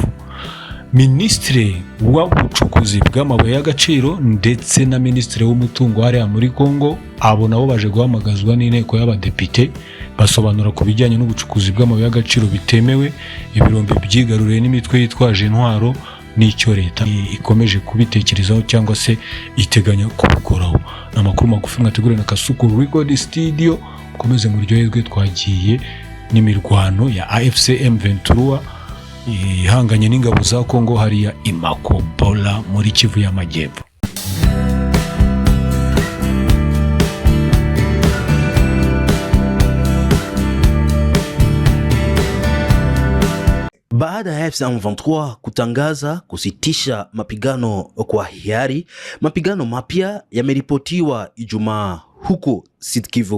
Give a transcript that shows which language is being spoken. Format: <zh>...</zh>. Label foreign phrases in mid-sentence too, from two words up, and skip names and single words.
<rw>Minisitiri w'ubucukuzi bw'amabuye y'agaciro ndetse na minisitiri w'umutungo hariya muri Kongo, abo nabo baje guhamagazwa n'inteko y'abadepite basobanura ku bijyanye n'ubucukuzi bw'amabuye y'agaciro bitemewe, ibirombe byigaruriye n'imitwe yitwaje intwaro n'icyo leta ikomeje kubitekerezaho cyangwa se iteganya kubikoraho. Amakuru magufi mwateguriwe na Kasuku Record Studio. Mukomeze muryoherwe, twagiye n'imirwano ya AFC M23 ihanganye n'ingabo za Kongo hariya i Makobola muri Kivu y'Amajyepfo.</rw> <sw>Baada ya AFC M23 kutangaza kusitisha mapigano kwa hiari, mapigano mapya yameripotiwa Ijumaa huko Sud Kivu.</sw>